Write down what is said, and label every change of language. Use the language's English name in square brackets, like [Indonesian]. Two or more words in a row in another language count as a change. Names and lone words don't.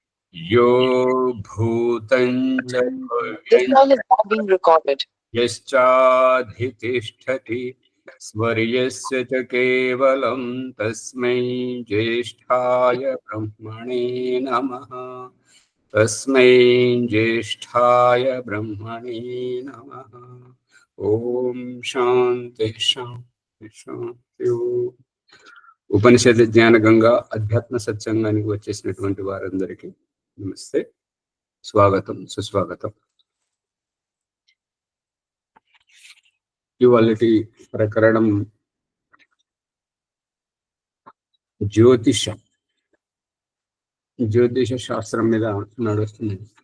[Sanskrit] यो भूतं च [English] This call is now being recorded. [Sanskrit] यश्चाधितिष्ठति स्वर्यस्य च केवलं तस्मै ज्येष्ठाय ब्रह्मणे नमः। तस्मै ज्येष्ठाय ब्रह्मणे नमः। ओम शांति शांति शांति। [Telugu] ఉపనిషత్ జ్ఞాన గంగా అధ్యాత్మ సత్సంగానికి వచ్చేసినటువంటి వారందరికీ నమస్తే, స్వాగతం, సుస్వాగతం. ఇవాళటి ప్రకరణం జ్యోతిష శాస్త్రం మీద నడుస్తుంది.